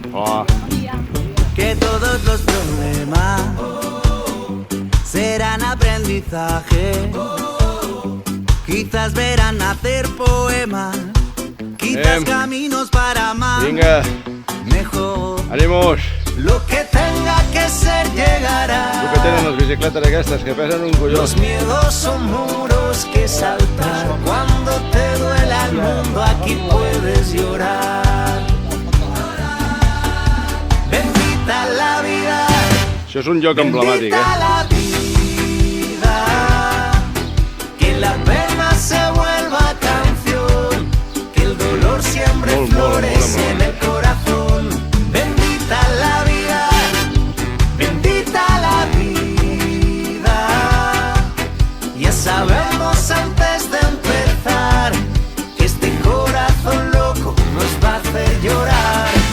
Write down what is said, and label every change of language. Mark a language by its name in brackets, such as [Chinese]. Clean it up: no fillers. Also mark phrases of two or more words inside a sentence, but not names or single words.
[Spanish] Que todos los problemas serán aprendizaje. Quizás verán nacer poemas. Quizás caminos para amar. [Catalan] Vinga, [Spanish] Mejor. [Catalan] ànimos! [Spanish] Lo que tenga que ser llegará. [Catalan] El que tenen les bicicletes aquestes, que pesen un colló. [Spanish] Los miedos son muros que saltar. Cuando te duela el mundo, aquí puedes llorar. Bendita la vida. [Catalan] Això és un lloc emblemàtic, [Spanish] Bendita la vida. Que la pena se vuelva canción. Que el dolor siempre [Catalan] Molt, molt, [Spanish] florece [Catalan] molt, [Spanish] en el corazón. Bendita la vida. Bendita la vida. Ya sabemos antes de empezar que este corazón loco nos va a hacer llorar.